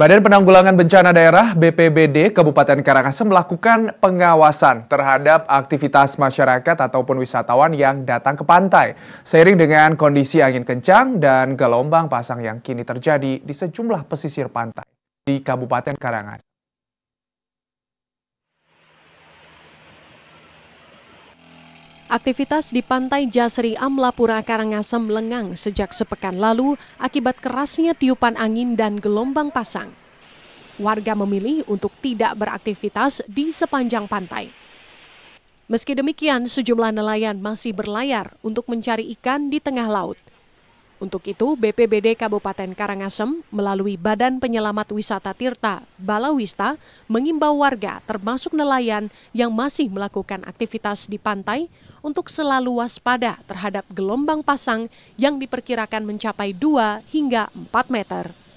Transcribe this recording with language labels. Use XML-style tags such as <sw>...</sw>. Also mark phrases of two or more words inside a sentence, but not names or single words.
<id>Badan Penanggulangan Bencana Daerah BPBD Kabupaten Karangasem melakukan pengawasan terhadap aktivitas masyarakat ataupun wisatawan yang datang ke pantai. Seiring dengan kondisi angin kencang dan gelombang pasang yang kini terjadi di sejumlah pesisir pantai di Kabupaten Karangasem. Aktivitas di Pantai Jasri Amlapura Karangasem lengang sejak sepekan lalu akibat kerasnya tiupan angin dan gelombang pasang. Warga memilih untuk tidak beraktivitas di sepanjang pantai. Meski demikian, sejumlah nelayan masih berlayar untuk mencari ikan di tengah laut. Untuk itu, BPBD Kabupaten Karangasem melalui Badan Penyelamat Wisata Tirta Balawista mengimbau warga termasuk nelayan yang masih melakukan aktivitas di pantai untuk selalu waspada terhadap gelombang pasang yang diperkirakan mencapai 2 hingga 4 meter.</id>